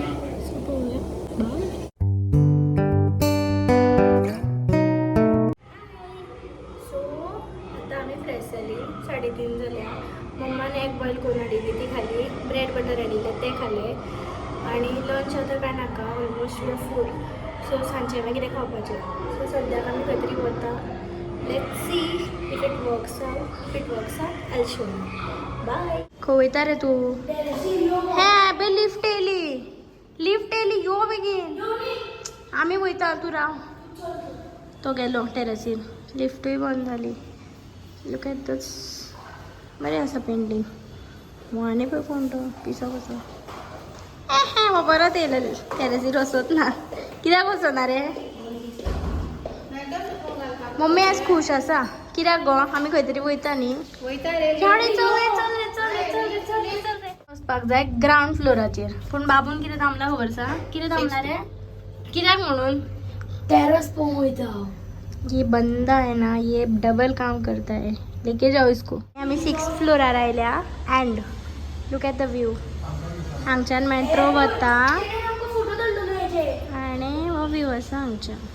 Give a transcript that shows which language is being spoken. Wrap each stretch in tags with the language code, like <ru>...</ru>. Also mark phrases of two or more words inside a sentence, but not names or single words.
<kok>सो पळोवया. सो आता आमी फ्रेश जाली. 3:30 जाल्या. मम्मान</kok> <en>egg boil</en> <kok>करून हाडिल्ली ती खाली.</kok> <en>bread butter</en> <kok>हाडिल्ले ते खाले. आणि लंच आतां काय नाका,</kok> <en>almost we are full.</en> <kok>सो सांजचें मागीर कितें खावपाचें. सो सद्याक आमी खंय तरी वता.</kok> <en>let's see if it works out. if it works out I show you. bye.</en> <kok>खंय वयता रे तूं? हे बे लिफ्ट येयली यो बेगीन. आमी वयता, तूं राव. तो गेलो टेरेसीर. लिफ्टूय बंद जाली.</kok> <en>look at this.</en> <kok>बरें आसा पेंटींग. आनी पळय कोण तो पिसो कसो. हो परत येयलो टेरेसीर वचत ना. कित्याक वचना रे? मम्मी आज खूश आसा. कित्याक गो? आमी खंय तरी वयता न्ही. वचपाक जाय ग्रावंड फ्लोराचेर. पूण बाबून कितें थांबला खबर आसा? कितें थांबला रे? कित्याक म्हणून? टेरेस पळोवंक वयता.</kok> <hi>ये बंदा है ना, ये डबल काम करता है. लेके जाओ इसको.</hi> <kok>आमी 6th फ्लोरार आयल्या</kok> <en>and look at the view.</en> <kok>हांगच्यान मेट्रो वता आनी हो व्यू आसा हांगच्यान.</kok>